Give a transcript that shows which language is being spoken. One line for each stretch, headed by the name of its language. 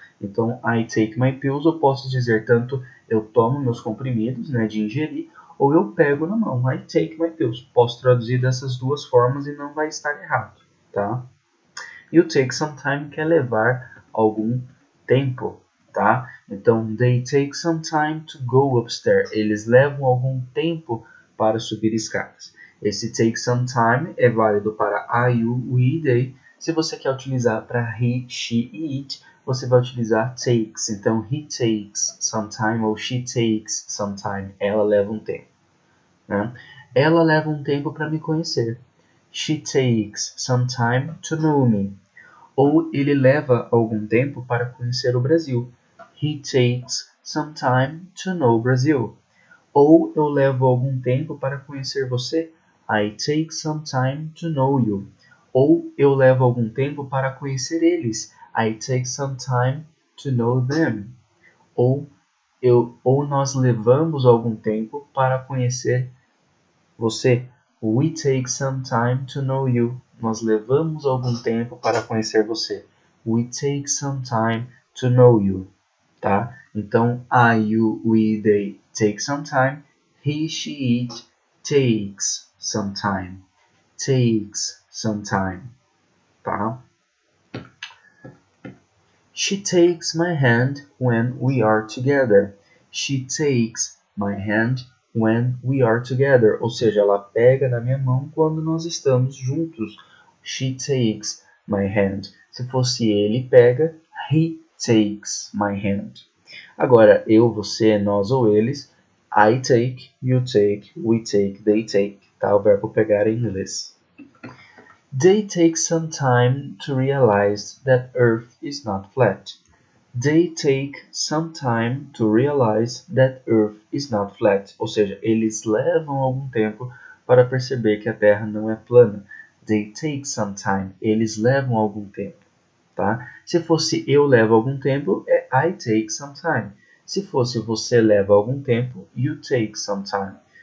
Portuguese: Então,
English: I take my pills,
Portuguese: eu posso dizer tanto eu tomo meus comprimidos, né, de ingerir, ou eu pego na mão, I take my pills. Posso traduzir dessas duas formas e não vai estar errado, tá?
English: You take some time
Portuguese: quer levar algum tempo, tá? Então,
English: they take some time to go upstairs.
Portuguese: Eles levam algum tempo para subir escadas. Esse
English: take some time
Portuguese: é válido para I, you, we, they. Se você quer utilizar para he, she e it, você vai utilizar takes. Então,
English: he takes some time ou she takes some time.
Portuguese: Ela leva um tempo, né? Ela leva um tempo para me conhecer.
English: She takes some time to know me.
Portuguese: Ou ele leva algum tempo para conhecer o Brasil.
English: He takes some time to know Brazil.
Portuguese: Ou eu levo algum tempo para conhecer você.
English: I take some time to know you.
Portuguese: Ou eu levo algum tempo para conhecer eles.
English: I take some time to know them.
Portuguese: Ou nós levamos algum tempo para conhecer você.
English: We take some time to know you.
Portuguese: Nós levamos algum tempo para conhecer você.
English: We take some time to know you, tá?
Portuguese: Então,
English: I, you, we, they take some time. He, she, it takes some time. Takes some time, tá? She takes my hand when we are together. She takes my hand when we are together.
Portuguese: Ou seja, ela pega na minha mão quando nós estamos juntos.
English: She takes my hand.
Portuguese: Se fosse ele pega,
English: he takes my hand.
Portuguese: Agora, eu, você, nós ou eles,
English: I take, you take, we take, they take.
Portuguese: Tá? O verbo pegar em inglês.
English: They take some time to realize that Earth is not flat. They take some time to realize that Earth is not flat.
Portuguese: Ou seja, eles levam algum tempo para perceber que a Terra não é plana. They take some time. Eles levam algum tempo, tá? Se fosse eu levo algum tempo, é
English: I take some time.
Portuguese: Se fosse você leva algum tempo,
English: you take some time.